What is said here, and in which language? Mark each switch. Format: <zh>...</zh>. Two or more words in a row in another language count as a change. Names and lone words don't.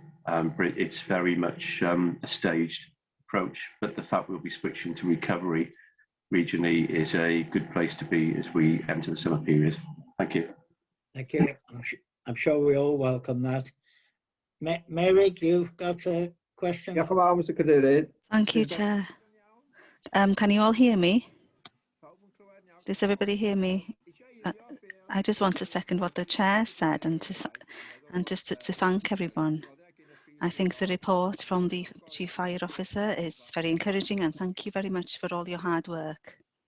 <en>But it's very much a staged approach, but the fact we'll be switching to recovery regionally is a good place to be as we enter the summer period. Thank you. Thank you. I'm sure we all welcome that. Mary, you've got a question?</en> <cy>Diolch yn fawr, Mr Cadeirydd.</cy> <en>Thank you, Chair. Can you all hear me? Does everybody hear me? I just want to second what the Chair said and just to thank everyone. I think the report from the Chief Fire Officer is very encouraging, and thank you very much for all your hard work.</en>